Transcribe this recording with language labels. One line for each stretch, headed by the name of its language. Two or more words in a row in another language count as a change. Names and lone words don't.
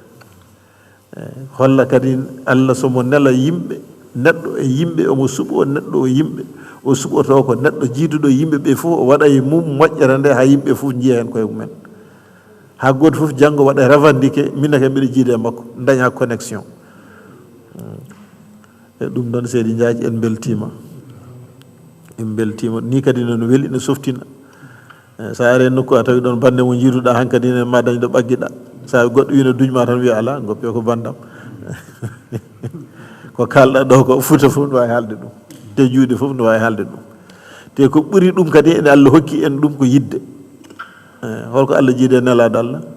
Fula: holla kadi Allah somo nela yimɓe neɗɗo e yimɓe omo suɓo neɗɗo o yimɓe o suɓoto ko neɗɗo jiiduɗo yimɓe ɓe fof o waɗa e mum moƴƴere nde ha yimɓe fof jiiya hen koye mumen ha goto fof janggo waɗa revendiqué minne ke mbiɗa jiide makko daña connexion e ɗum ɗon Seydi Ndiathie en beltima ni kadi nono weeli ne softina sa are nokku a tawi ɗon bande mo jiiduɗa hankkadi ne ma dañ ɗo ɓagguiɗa sa goɗɗo wino dujma tan wiya ala goppe ko bandam ko kalɗa ɗo ko Fouta fof ne wawi haalde ɗum te juuɗe fof ne wawi haalde ɗum te ko ɓuuri ɗum kadi ene Allah hokki en ɗum ko yidde holko Allah jiide nelaɗo Allah